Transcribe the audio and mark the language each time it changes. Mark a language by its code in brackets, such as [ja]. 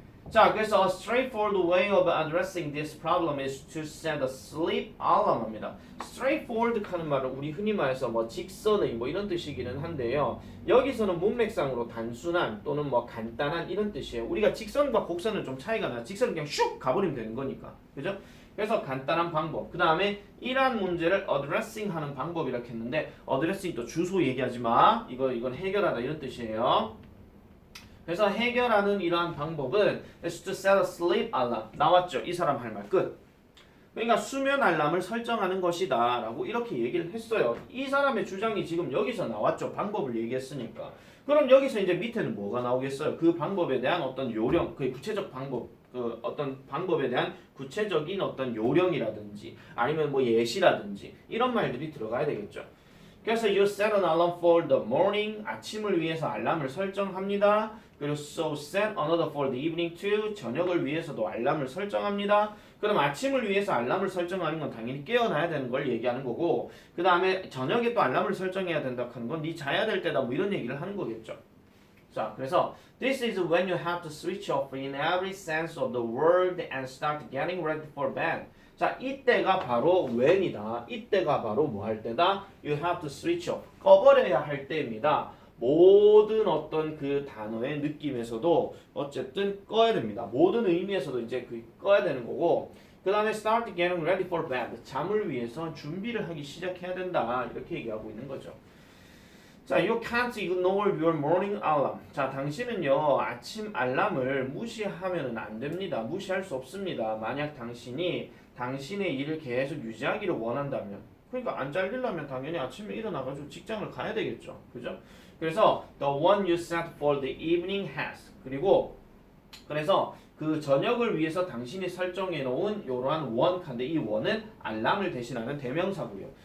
[en] 자, 그래서 a straightforward way of addressing this problem is to set a sleep alarm 합니다. [ko] straightforward 하는 말은 우리 흔히 말해서 뭐 직선의 뭐 이런 뜻이기는 한데요. 여기서는 문맥상으로 단순한 또는 뭐 간단한 이런 뜻이에요. 우리가 직선과 곡선은 좀 차이가 나. 직선은 그냥 슉 가버리면 되는 거니까. 그죠? 그래서 간단한 방법. 그 다음에 이러한 문제를 addressing 하는 방법이라고 했는데 addressing 또 주소 얘기하지 마. 이건 해결하다 이런 뜻이에요. 그래서 해결하는 이러한 방법은 [en] is to set a sleep alarm. [ko] 나왔죠? 이 사람 할 말 끝. 그러니까 수면 알람을 설정하는 것이다 라고 이렇게 얘기를 했어요. 이 사람의 주장이 지금 여기서 나왔죠. 방법을 얘기했으니까. 그럼 여기서 이제 밑에는 뭐가 나오겠어요? 그 방법에 대한 어떤 요령, 그 구체적 방법, 그 어떤 방법에 대한 구체적인 어떤 요령이라든지 아니면 뭐 예시라든지 이런 말들이 들어가야 되겠죠. [en] 그래서 you set an alarm for the morning. [ko] 아침을 위해서 알람을 설정합니다. [en] 그리고 so set another for the evening too. [ko] 저녁을 위해서도 알람을 설정합니다. 그럼 아침을 위해서 알람을 설정하는 건 당연히 깨어나야 되는 걸 얘기하는 거고 그 다음에 저녁에 또 알람을 설정해야 된다 하는 건 네 자야 될 때다 뭐 이런 얘기를 하는 거겠죠. [en] 자, 그래서 this is when you have to switch off in every sense of the word and start getting ready for bed. [ko] 자, 이때가 바로 when이다. 이때가 바로 뭐 할 때다? [en] You have to switch off. [ko] 꺼버려야 할 때입니다. 모든 어떤 그 단어의 느낌에서도 어쨌든 꺼야 됩니다. 모든 의미에서도 이제 그 꺼야 되는 거고 그 다음에 [en] start getting ready for bed. [ko] 잠을 위해서 준비를 하기 시작해야 된다. 이렇게 얘기하고 있는 거죠. [en] 자, you can't ignore your morning alarm. [ko] 자, 당신은요 아침 알람을 무시하면은 안 됩니다. 무시할 수 없습니다. 만약 당신이 당신의 일을 계속 유지하기를 원한다면 그러니까 안 잘리려면 당연히 아침에 일어나가지고 직장을 가야 되겠죠. 그죠? 그래서 [en] the one you set for the evening has [ko] 그래서 그 저녁을 위해서 당신이 설정해 놓은 이러한 one 칸데 이 one은 알람을 대신하는 대명사고요.